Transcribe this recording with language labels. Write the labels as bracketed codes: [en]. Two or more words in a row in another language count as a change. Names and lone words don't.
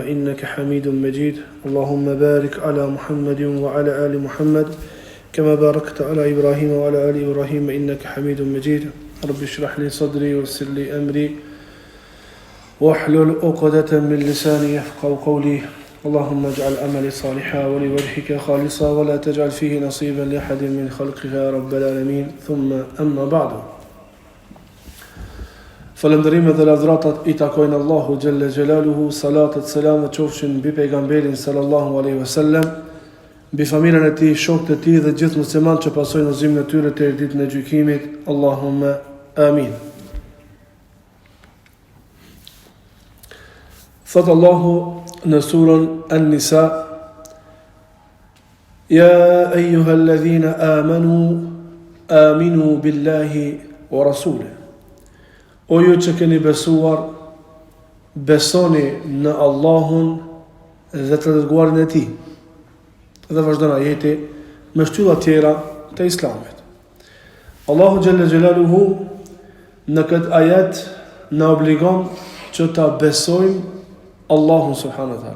[ar] إنك حميد مجيد اللهم بارك على محمد وعلى آل محمد كما باركت على إبراهيم وعلى آل إبراهيم إنك حميد مجيد رب اشرح لي صدري ويسر لي أمري واحلل عقدة من لساني يفقهوا قولي اللهم اجعل عملي صالحا ولوجهك خالصا ولا تجعل فيه نصيبا لأحد من خلقك يا رب العالمين ثم أما بعد [sq] Falënderimet dhe lavdratat I takojnë Allahu [ar] جل جلاله, [sq] salatet, selamet qofshin mbi pejgamberin [ar] صلى الله عليه وسلم, [sq] mbi familjen e tij, shokët e tij dhe gjithë muslimanët që pasojnë udhëzimin e tyre deri ditën e gjykimit. [ar] اللهم آمين. [sq] Thot Allahu në surën An-Nisa: [ar] يا أيها الذين آمنوا بالله ورسوله. [sq] O ju që keni besuar, besoni në Allahun dhe të dërguarin e tij. Dhe vazhdon ajeti me shtylla tjera të Islamit. Allahu [ar] جل جلاله [sq] në këtë ajet në obligon që ta besojmë Allahun [ar] سبحانه وتعالى.